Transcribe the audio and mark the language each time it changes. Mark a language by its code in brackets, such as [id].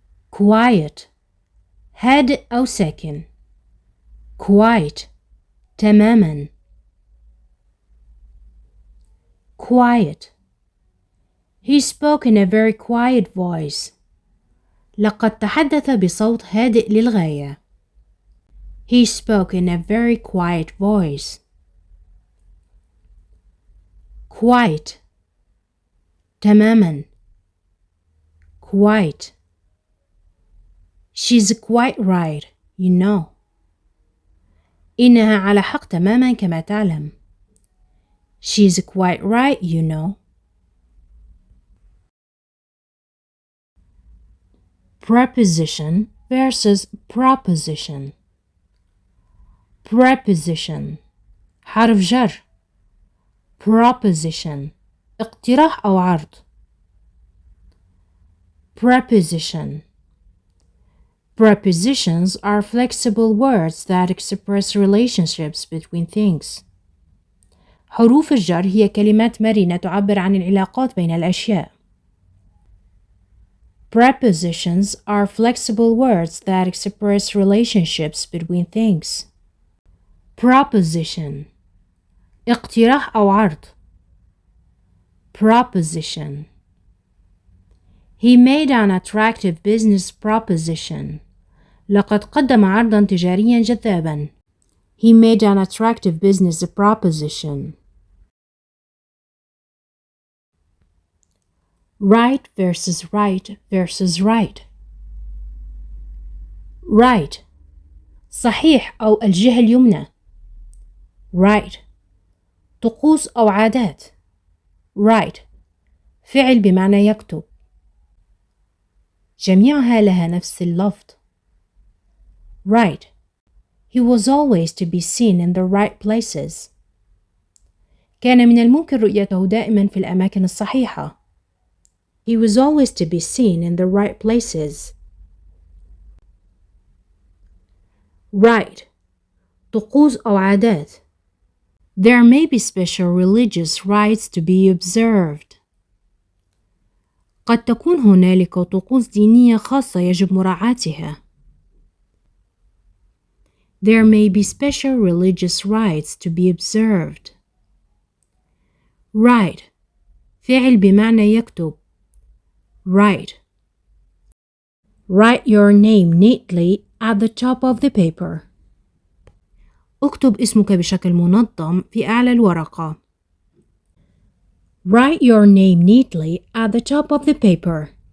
[ar] Quiet هادئ أو ساكن. Quiet تماما. [en] Quiet. He spoke in a very quiet voice. [ar] لقد تحدث بصوت هادئ للغاية. [en] He spoke in a very quiet voice. Quite تماما. Quite. She's quite right, you know. [ar] إنها على حق تماما كما تعلم. [en] She's quite right, you know. Preposition versus proposition. [ar] Preposition حرف جر. Proposition اقتراح أو عرض. [en] Preposition. Prepositions are flexible words that express relationships between things. [ar] حروف الجر هي كلمات مرنة تعبر عن العلاقات بين الأشياء. [en] Prepositions are flexible words that express relationships between things. [ar] Proposition اقتراح أو عرض. [en] Proposition. He made an attractive business proposition. [ar] لقد قدم عرضا تجاريا جذابا. [en] He made an attractive business proposition. Right versus right versus right. [ar] Right صحيح أو الجهة اليمنى. Right طقوس أو عادات. Right فعل بمعنى يكتب. جميعها لها نفس اللفظ. Right. [en] He was always to be seen in the right places. [ar] كان من الممكن رؤيته دائما في الأماكن الصحيحة. [en] He was always to be seen in the right places. [ar] Right. طقوس أو عادات. [en] There may be special religious rites to be observed. [ar] قد تكون هنالك طقوس دينية خاصة يجب مراعاتها. [en] There may be special religious rites to be observed. [ar] Write فعل بمعنى يكتب. [en] Write. Write your name neatly at the top of the paper. [ar] اكتب اسمك بشكل منظم في أعلى الورقة. [en] Write your name neatly at the top of the paper.